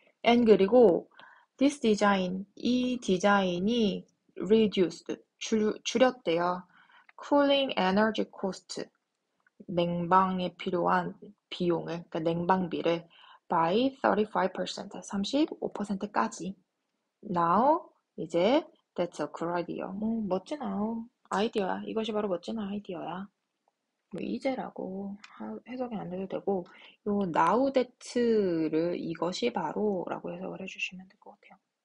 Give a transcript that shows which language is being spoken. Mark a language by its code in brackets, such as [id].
[ko] and 그리고 [en] this design, [ko] 이 디자인이 reduced, 줄였대요. [en] cooling energy cost, [ko] 냉방에 필요한 비용을, 그러니까 냉방비를 by 35%, 35%까지. [en] Now, 이제 that's a good idea. [ko] 멋진 아이디어야. 이것이 바로 멋진 아이디어야. 뭐 이제라고 해석이 안 돼도 되고, 요 now that를 이것이 바로라고 해석을 해주시면 될 것 같아요.